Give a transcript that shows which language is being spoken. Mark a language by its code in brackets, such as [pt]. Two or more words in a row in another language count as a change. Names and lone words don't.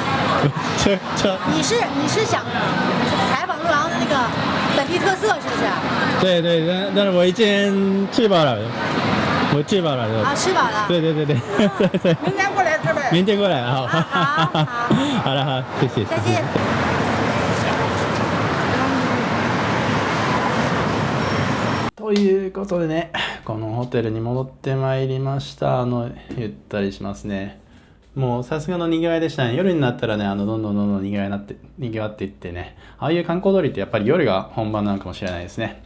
[zh] 你是想采访陆阳的那个本地特色是不是？对对，但是我已经吃饱了，我吃饱了。啊，吃饱了。对对对对对对。明天过来吃呗。明天过来，好。好。好了好，谢谢。再见。 [ja] ということでね、このホテルに戻ってまいりました。ゆったりしますね。もうさすがの賑わいでしたね。夜になったらね、どんどん賑わっていってね、ああいう観光通りってやっぱり夜が本番なのかもしれないですね。